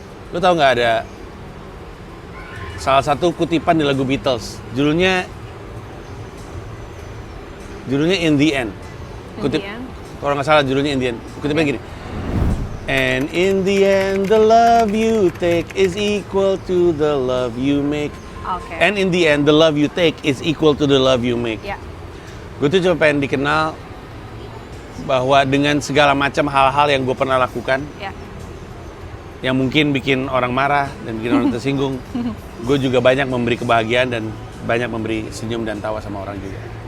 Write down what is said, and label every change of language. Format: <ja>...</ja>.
<id>Lo tau nggak ada salah satu kutipan di lagu Beatles, judulnya In the End. Kutip, kalau nggak salah judulnya In the End. Kutipnya gini.</id> <en>And in the end, the love you take is equal to the love you make.</en> <id>Oke.</id> <en>And in the end, the love you take is equal to the love you make.</en> <id>Ya. Gue tuh cuma pengen dikenal bahwa dengan segala macam hal-hal yang gue pernah lakukan, Ya. yang mungkin bikin orang marah dan bikin orang tersinggung, gue juga banyak memberi kebahagiaan dan banyak memberi senyum dan tawa sama orang juga.</id>